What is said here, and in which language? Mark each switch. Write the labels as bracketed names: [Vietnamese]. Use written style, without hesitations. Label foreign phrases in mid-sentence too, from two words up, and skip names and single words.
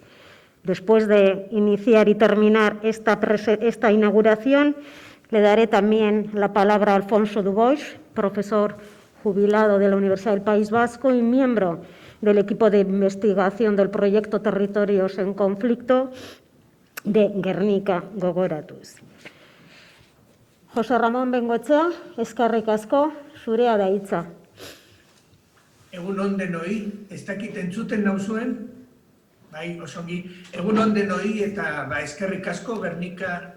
[Spanish] Después de iniciar y terminar esta inauguración, le daré también la palabra a Alfonso Dubois, profesor jubilado de la Universidad del País Vasco y miembro del equipo de investigación del proyecto Territorios en Conflicto de Gernika Gogoratuz. [Basque] Jose Ramon Bengoetxea, eskerrik asko, zurea da hitza. Egun on denoi, ez dakit entzuten nauzuen, bai, osongi, egun on denoi eta eskerrik asko Gernika